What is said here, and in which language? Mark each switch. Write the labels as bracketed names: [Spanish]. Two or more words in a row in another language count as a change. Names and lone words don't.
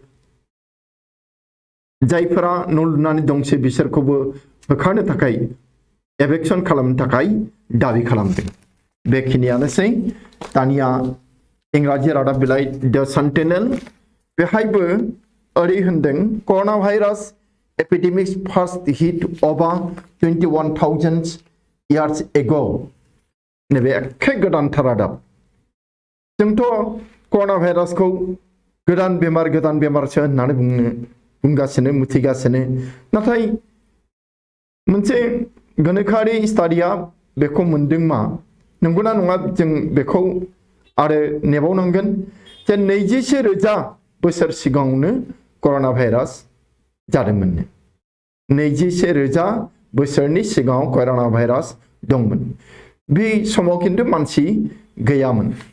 [Bodo] जायफोरा न' लुनानै दंसै बिसोरखौबो होखारनो थाखाय एभेक्सन खालामनो थाखाय दाबि खालामदों बेखिनियानोसै दानिया इंराजि रादाब बिलाइ द सेन्टिनेल बेहायबो ओरै होनदों [English] corona virus epidemics first hit over 21,000 years ago नैबे [Bodo] एखे गोदानथार रादाब जोंथ' कर'ना भाइरासखौ गोदान बेमारसो होननानै बुंगासिनो मुथिगासिनो नाथाय मोनसे गोनोखोआरि स्टाडिया बेखौ मोनदों मा नंगौना नङा जों बेखौ आरो नेबावनांगोन जे 21,000 बोसोर सिगाङावनो कर'ना भाइरास जादोंमोन 21,000 बोसोरनि सिगाङाव कर'ना भाइरास दंमोन बे समाव खिन्थु मानसि गैयामोन